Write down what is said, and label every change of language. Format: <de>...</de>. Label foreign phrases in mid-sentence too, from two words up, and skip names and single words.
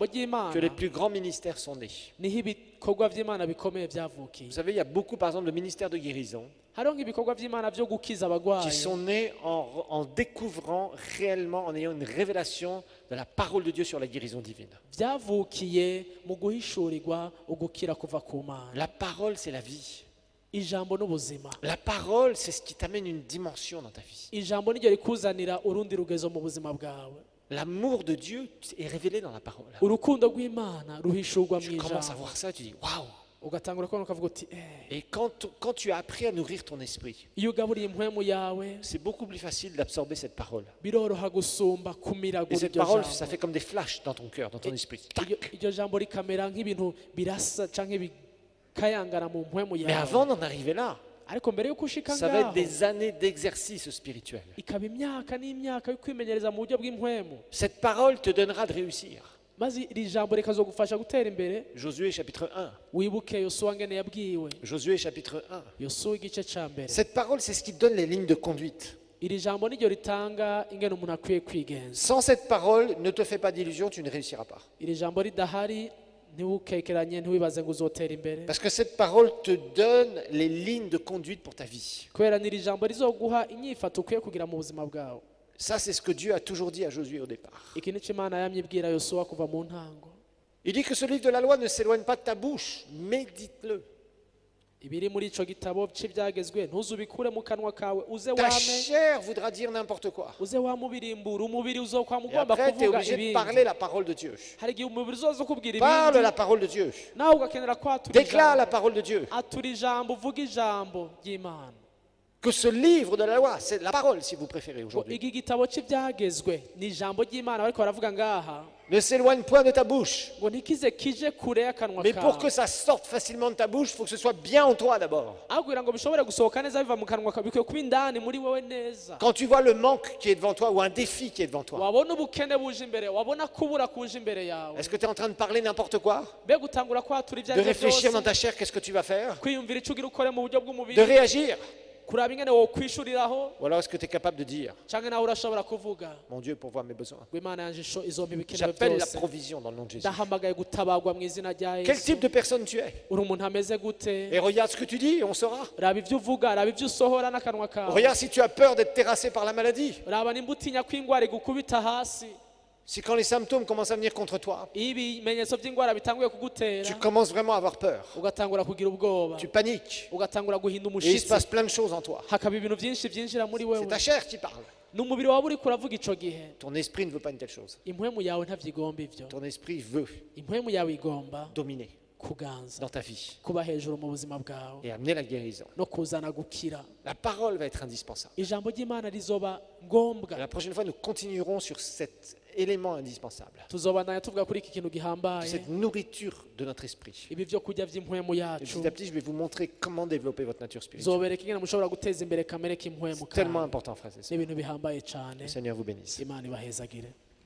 <fr>que les</fr> <rn>ry'imana</rn> <fr>plus grands ministères sont nés.</fr> <rn>niho ibikorwa by'imana bikomeye byavukiye</rn> <fr>Vous savez, il y a beaucoup, par exemple, de ministères de guérison</fr> <rn>hariho nk'ibikorwa by'imana byo gukiza</rn> <fr>qui</fr> <rn>abagwayi</rn> <fr>sont nés en découvrant réellement, en ayant une révélation de la parole de Dieu sur la guérison divine.</fr> <rn>byavukiye mu guhishurirwa ugukira kuva ku mana</rn> <fr>La parole, c'est la vie.</fr> <rn>ijambo n'ubuzima</rn> <fr>La parole, c'est ce qui t'amène une dimension dans ta vie.</fr> <rn>ijambo niryo rikuzanira urundi rugezo mu buzima bwawe</rn> <fr>L'amour de Dieu est révélé dans la parole.</fr> <rn>urukundo rw'imana ruhishurwa mu</rn> <fr>Tu commences à</fr> <rn>ijambo</rn> <fr>voir ça, tu dis waouh!</fr> <rn>ugatangura kubona ukavuga uti</rn> <fr>Et quand tu as appris à nourrir ton esprit,</fr> <rn>iyo ugaburiye impwemu yawe</rn> <fr>c'est beaucoup plus facile d'absorber cette parole.</fr> <rn>biroroha gusumba</rn> <fr>Et</fr> <rn>kumiragura</rn> <fr>cette</fr> <rn>iryo</rn> <fr>parole, ça</fr> <rn>jambo</rn> <fr>fait comme des flashs dans ton cœur, dans ton esprit. Tac.</fr> <rn>iryo jambo rikamera nk'ibintu birasa canke bikayangana mu mpwemu</rn> <fr>Mais avant</fr> <rn>yawe</rn> <fr>d'en arriver là,</fr> <rn>ariko mbere yuko ushika</rn> <fr>ça va être</fr> <rn>ngaho</rn> <fr>des années d'exercice spirituel.</fr> <rn>ikaba imyaka n'imyaka yo kwimenyereza mu buryo bw'impwemu</rn> <fr>Cette parole te donnera de réussir.</fr> <rn>maze iri jambo rikazogufasha gutera imbere</rn> <fr>Josué chapitre 1.</fr> <rn>wibuke yosuwa ngene yabwiwe</rn> <fr>Josué chapitre 1.</fr> <rn>yosuwa igice ca mbere</rn> <fr>Cette parole, c'est ce qui donne les lignes de conduite.</fr> <rn>iri jambo niryo ritanga ingene umuntu akwiye kwigenza</rn> <fr>Sans cette parole, ne te fais pas d'illusions, tu ne réussiras pas.</fr> <rn>iri jambo ridahari ntiwukekeranye ntiwibaze ngo uzotera imbere</rn> <fr>Parce que cette parole te donne les lignes de conduite pour ta vie.</fr> <rn>kubera n'iri jambo rizoguha inyifato ukwiye kugira mu buzima bwawe</rn> <fr>Ça, c'est ce que Dieu a toujours dit à Josué au départ.</fr> <rn>iki nico imana yamye ibwira yosuwa kuva mu ntango</rn> <fr>Il dit que ce livre de la loi ne s'éloigne pas de ta bouche, médite-le.</fr> <rn>ibiri muri ico gitabo c'ibyagezwe ntuzubikure mu kanwa kawe uze</rn> <fr>Ta</fr> <rn>wame</rn> <fr>chair voudra dire n'importe quoi.</fr> <rn>uze wamubirimbura umubiri uzokwama</rn> <fr>Et</fr> <rn>ugomba</rn> <fr>après, tu es</fr> <rn>kuvuga</rn> <fr>obligé de</fr> <rn>ibindi</rn> <fr>parler la parole de Dieu.</fr> <rn>hari igihe umubiri uzoza ukubwira</rn> <fr>Parle</fr> <rn>ibindi</rn> <fr>la parole de Dieu.</fr> <rn>nawe ugakenera kwatura</rn> <fr>Déclare la</fr> <rn>ijambo</rn> <fr>parole de Dieu.</fr> <rn>atura ijambo uvuga ijambo ry'imana</rn> <fr>Que ce livre de la loi, c'est la parole si vous préférez aujourd'hui,</fr> <rn>iki gitabo c'ibyagezwe ni ijambo ry'imana bariko baravuga ngaha</rn> <fr>ne s'éloigne point de ta bouche.</fr> <rn>ngo ntikize kije kure y'akanwa</rn> <fr>Mais pour que</fr> <rn>kawe</rn> <fr>ça sorte facilement de ta bouche, il faut que ce soit bien en toi d'abord.</fr> <rn>aho kugira ngo bishobore gusohoka neza biva mu kanwa kawe bikwiye kuba indani muri wowe neza</rn> <fr>Quand tu vois le manque qui est devant toi ou un défi qui est devant toi,</fr> <rn>wabona ubukene buje imbere wabona kubura kuje imbere yawe</rn> <fr>est-ce que tu es en train de parler n'importe quoi?</fr> <rn>mbega utangura kwatura ibyo</rn> <fr>De</fr> <rn>ari byo</rn> <fr>réfléchir dans</fr> <rn>byose</rn> <fr>ta chair, qu'est-ce que tu vas faire?</fr> <rn>kwiyumvira ico ugira ukore mu buryo</rn> <fr>De</fr> <rn>bw'umubiri</rn> <fr>réagir?</fr> <rn>kuraba ingene wokwishuriraho</rn> <fr>Ou alors est-ce que tu es capable de dire,</fr> <rn>canke nawe urashobora kuvuga</rn> <fr>mon Dieu, pourvoit mes besoins?</fr> <rn>ngo imana yanje izompa ibikenewe</rn> <fr>J'appelle la</fr> <rn>byose</rn> <fr>provision dans le nom de Jésus.</fr> <rn>ndahamagaye gutabagwa mu izina rya</rn> <fr>Quel</fr> <rn>yesu</rn> <fr>type de personne tu es?</fr> <rn>uri umuntu ameze gute</rn> <fr>Et regarde ce que tu dis et on saura.</fr> <rn>raba ibyo uvuga raba ibyo usohora n'akanwa kawe</rn> <fr>Regarde si tu as peur d'être terrassé par la maladie.</fr> <rn>raba nimba utinya ko ingwara igukubita hasi</rn> <fr>Si quand les symptômes commencent à venir contre toi,</fr> <rn>iyo ibimenyetso by'ingwara bitanguye</rn> <fr>tu</fr> <rn>kugutera</rn> <fr>commences vraiment à avoir peur.</fr> <rn>ugatangura kugira ubwoba</rn> <fr>Tu paniques.</fr> <rn>ugatangura guhinda</rn> <fr>Et il se</fr> <rn>umushitsi</rn> <fr>passe plein de choses en toi.</fr> <rn>hakaba ibintu byinshi byinjira muri wewe</rn> <fr>C'est ta chair qui parle.</fr> <rn>n'umubiri wawe uriko uravuga ico gihe</rn> <fr>Ton esprit ne veut pas une telle chose.</fr> <rn>impwemu yawe ntavyigomba ivyo</rn> <fr>Ton esprit veut</fr> <rn>impwemu yawe igomba</rn> <fr>dominer</fr> <rn>kuganza</rn> <fr>dans ta vie</fr> <rn>kuba hejuru mu buzima bwawe</rn> <fr>et amener la guérison.</fr> <rn>no kuzana gukira</rn> <fr>La parole va être indispensable.</fr> <rn>ijambo ry'imana rizoba ngombwa</rn> <fr>Et la prochaine fois, nous continuerons sur cet élément indispensable,</fr> <rn>tuzobandanya tuvuga kuri iki kintu gihambaye</rn> <fr>cette nourriture de notre esprit.</fr> <rn>ibi vyo kurya vy'impwemu</rn> <fr>Et</fr> <rn>yacu</rn> <fr>petit à petit, je vais vous montrer comment développer votre nature spirituelle.</fr> <rn>zobereka ingene mushobora guteza imbere kamere k'impwemu</rn> <fr>C'est tellement</fr> <rn>kawe</rn> <fr>important, frères et sœurs.</fr> <rn>n'ibintu bihambaye cane</rn> <fr>Le Seigneur vous bénisse.</fr> <rn>imana ibahezagire</rn>